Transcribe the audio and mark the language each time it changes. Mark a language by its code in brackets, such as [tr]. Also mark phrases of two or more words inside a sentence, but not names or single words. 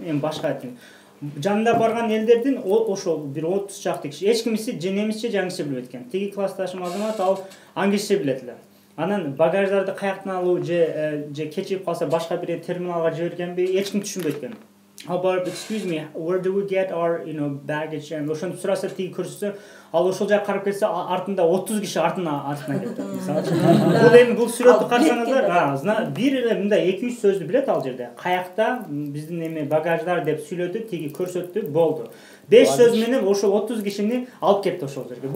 [ky] Эми башка айтайын. Жанында барган элдердин ошол бир 30 чакты киши эч кимиси же немисче же англисче билбейт экен. Тиги классташым Азамат ал англисче билет эле. Анан багаждарды каяктан алуу же кечигип калса башка бир терминалга жибергенби эч ким түшүнбөйт экен. Ал барып, [en] excuse me, where do we get our, baggage? [ky] And ошону сураса тиги көрсөтсө, ал ошол жака карап келсе, артында 30 киши артынан кетти. Бул эми бул сүрөттү карасаңыздар, бир эле мындай 2-3 сөздү билет ал жерде. Каякта биздин эме багаждар деп сүйлөдү, тиги көрсөттү, болду. 5 сөз менен ошол 30 кишини алып кетти ошол жерге.